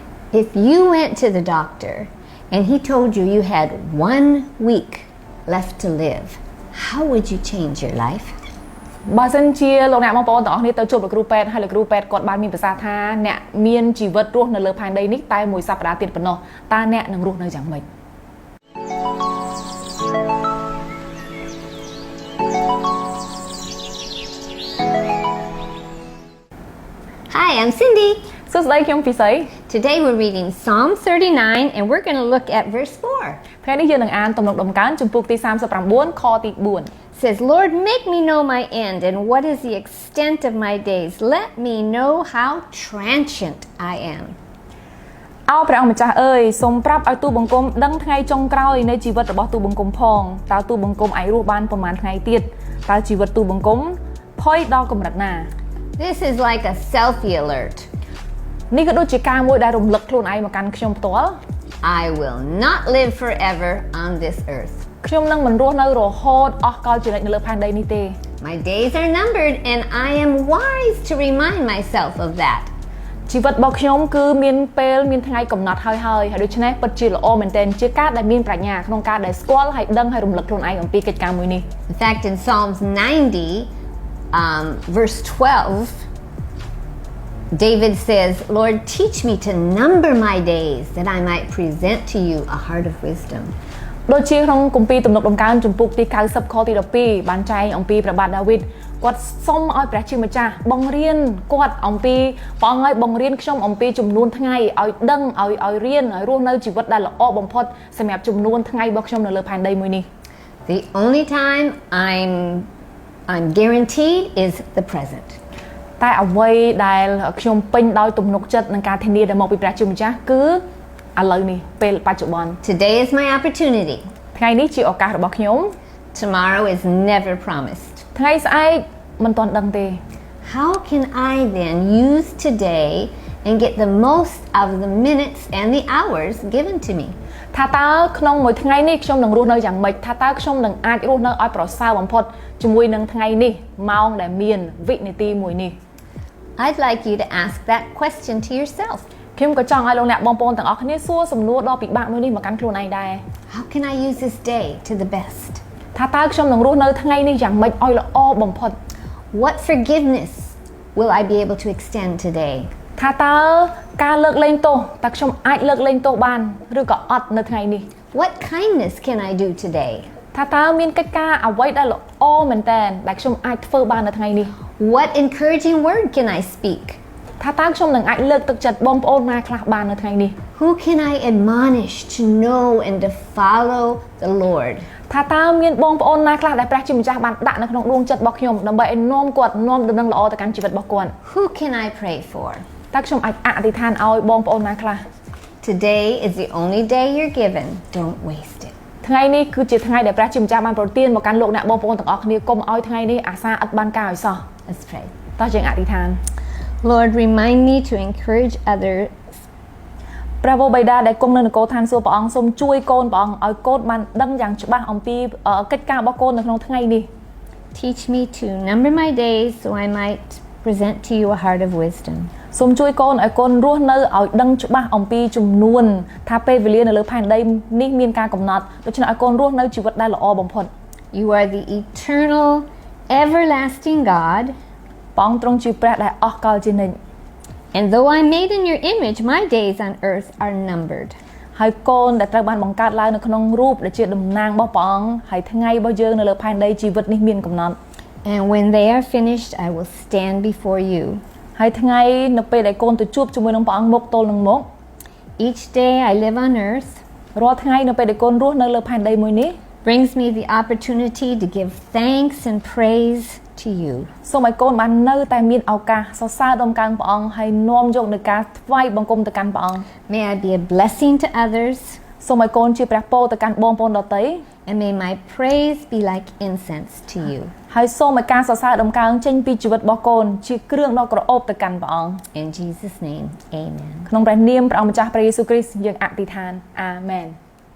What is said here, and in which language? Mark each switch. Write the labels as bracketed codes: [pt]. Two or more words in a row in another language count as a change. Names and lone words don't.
[en] If you went to the doctor and he told you you had 1 week left to live, how would you change your life? [km] បើសិនជាលោកអ្នកបងប្អូនទាំងអស់គ្នាទៅជួបលោកគ្រូពេទ្យហើយលោកគ្រូពេទ្យគាត់បានមានប្រសាសន៍ថាអ្នកមានជីវិតរស់នៅលើផែនដីនេះតែមួយសប្តាហ៍ទៀតប៉ុណ្ណោះតើអ្នកនឹងរស់នៅយ៉ាងម៉េច [en] Hi, I'm Cindy. [km] សួស្តីខ្ញុំពិសី [en] Today we're reading Psalm 39 and we're going to look at verse 4. [km] ថ្ងៃនេះយើងនឹងអានទំនុកដំកើងជំពូកទី39ខទី4 [en] It says, Lord, make me know my end and what is the extent of my days. Let me know how transient I am. [km] អោព្រះអង្គម្ចាស់អើយសូមប្រាប់ឲ្យទូបង្គំដឹងថ្ងៃចុងក្រោយនៃជីវិតរបស់ទូបង្គំផងតើទូបង្គំអាចរស់បានប៉ុន្មានថ្ងៃទៀតតើជីវិតទូបង្គំផុយដល់កម្រិតណា [en] This is like a selfie alert. [km] នេះក៏ដូចជាការមួយដែលរំលឹកខ្លួនឯងមកកាន់ខ្ញុំផ្ទាល់ [en] I will not live forever on this earth. [km] ខ្ញុំនឹងមិនរស់នៅរហូតអស់កលជានិច្ចនៅលើផែនដីនេះទេ [en] My days are numbered and I am wise to remind myself of that. [km] ជីវិតរបស់ខ្ញុំគឺមានពេលមានថ្ងៃកំណត់ហើយដូច្នេះពិតជាល្អមែនទែនជាការដែលមានប្រាជ្ញាក្នុងការដែលស្គាល់ហើយដឹងហើយរំលឹកខ្លួនឯងអំពីកិច្ចការមួយនេះ [en] In fact, in Psalms 90, verse 12, David says, Lord, teach me to number my days that I might present to you a heart of wisdom. [km] ដូចជាក្នុងគម្ពីរទំនុកដំកើងជំពូកទី90ខទី12បានចែងអំពីព្រះបាទដាវីតគាត់សុំឲ្យព្រះជាម្ចាស់បង្រៀនគាត់អំពីព្រះអង្គឲ្យបង្រៀនខ្ញុំអំពីចំនួនថ្ងៃឲ្យដឹងឲ្យរៀនឲ្យរស់នៅជីវិតដែលល្អបំផុតសម្រាប់ចំនួនថ្ងៃរបស់ខ្ញុំនៅលើផែនដីមួយនេះ [en] The only time I'm guaranteed is the present. [km] តែអ្វីដែលខ្ញុំពេញដោយទំនុកចិត្តនឹងការធានាដែលមកពីព្រះជាម្ចាស់គឺឥឡូវនេះពេលបច្ចុប្បន្ន [en] Today is my opportunity. [km] ថ្ងៃនេះជាឱកាសរបស់ខ្ញុំ [en] Tomorrow is never promised. [km] ថ្ងៃស្អែកមិនទាន់ដឹងទេ [en] How can I then use today and get the most out of the minutes and the hours given to me? [km] ថាតើក្នុងមួយថ្ងៃនេះខ្ញុំនឹងរស់នៅយ៉ាងម៉េចថាតើខ្ញុំនឹងអាចរស់នៅឲ្យប្រសើរបំផុតជាមួយនឹងថ្ងៃនេះម៉ោងដែលមានវិនាទីមួយនេះ [en] I'd like you to ask that question to yourself. [km] ខ្ញុំក៏ចង់ឲ្យលោកអ្នកបងប្អូនទាំងអស់គ្នាសួរសំណួរដ៏ពិបាកមួយនេះមកកាន់ខ្លួនឯងដែរ [en] How can I use this day to the best? [km] ថាតើខ្ញុំនឹងរស់នៅថ្ងៃនេះយ៉ាងម៉េចឲ្យល្អបំផុត [en] What forgiveness will I be able to extend today? [km] ថាតើការលើកលែងទោសតើខ្ញុំអាចលើកលែងទោសបានឬក៏អត់នៅថ្ងៃនេះ [en] What kindness can I do today? [km] ថាតើមានកិច្ចការអ្វីដែលល្អមែនតើដែលខ្ញុំអាចធ្វើបាននៅថ្ងៃនេះ [en] What encouraging word can I speak? [km] ថាតើខ្ញុំនឹងអាចលើកទឹកចិត្តបងប្អូនណាខ្លះបាននៅថ្ងៃនេះ [en] Who can I admonish to know and to follow the Lord? [km] ថាតើមានបងប្អូនណាខ្លះដែលព្រះជាម្ចាស់បានដាក់នៅក្នុងដួងចិត្តរបស់ខ្ញុំដើម្បីឲ្យនាំគាត់នាំដំណឹងល្អទៅកាន់ជីវិតរបស់គាត់ [en] Who can I pray for? [km] តើខ្ញុំអាចអធិដ្ឋានឲ្យបងប្អូនណាខ្លះ [en] Today is the only day you're given. Don't waste it. [km] ថ្ងៃនេះគឺជាថ្ងៃដែលព្រះជាម្ចាស់បានប្រទានមកកាន់លោកអ្នកបងប្អូនទាំងអស់គ្នាកុំឲ្យថ្ងៃនេះអាសាឥតបានការឲ្យសោះ [en] Let's pray. [km] តោះយើងអធិដ្ឋាន [en] Lord, remind me to encourage others. [km] ព្រះវរបិតាដែលគង់នៅនគរឋានសួគ៌ព្រះអង្គសូមជួយកូនព្រះអង្គឲ្យកូនបានដឹងយ៉ាងច្បាស់អំពីកិច្ចការរបស់កូននៅក្នុងថ្ងៃនេះ [en] Teach me to number my days so I might present to you a heart of wisdom. [km] សូមជួយកូនឲ្យកូនរស់នៅឲ្យដឹងច្បាស់អំពីចំនួនថាពេលវេលានៅលើផែនដីនេះមានការកំណត់ដូច្នេះឲ្យកូនរស់នៅជីវិតដែលល្អបំផុត [en] You are the eternal, everlasting God. [km] ព្រះអង្គទ្រង់ជាព្រះដែលអស់កលជានិច្ច [en] And though I'm made in your image, my days on earth are numbered. [km] ហើយកូនដែលត្រូវបានបង្កើតឡើងនៅក្នុងរូបដែលជាតំណាងរបស់ព្រះអង្គហើយថ្ងៃរបស់យើងនៅលើផែនដីជីវិតនេះមានកំណត់ [en] And when they are finished, I will stand before you. [km] ហើយថ្ងៃនៅពេលដែលកូនទៅជួបជាមួយនឹងព្រះអង្គមុខទល់នឹងមុខ [en] Each day I live on earth [km] រាល់ថ្ងៃនៅពេលដែលកូនរស់នៅលើផែនដីមួយនេះ [en] brings me the opportunity to give thanks and praise to you. [km] សូមឲ្យកូនបាននៅតែមានឱកាសសរសើរដំណើរព្រះអង្គហើយនាំយកនូវការថ្វាយបង្គំទៅកាន់ព្រះអង្គ [en] May I be a blessing to others. [km] សូមឲ្យកូនជាព្រះពរទៅកាន់បងប្អូនដទៃ [en] And may my praise be like incense to you. [km] ហើយសូមឲ្យការសរសើរដំណើរចេញពីជីវិតរបស់កូនជាគ្រឿងដ៏ក្រអូបទៅកាន់ព្រះអង្គ [en] In Jesus' name, amen. [km] ក្នុងព្រះនាមព្រះអង្គម្ចាស់ព្រះយេស៊ូវគ្រីស្ទយើងអធិដ្ឋានអាមែន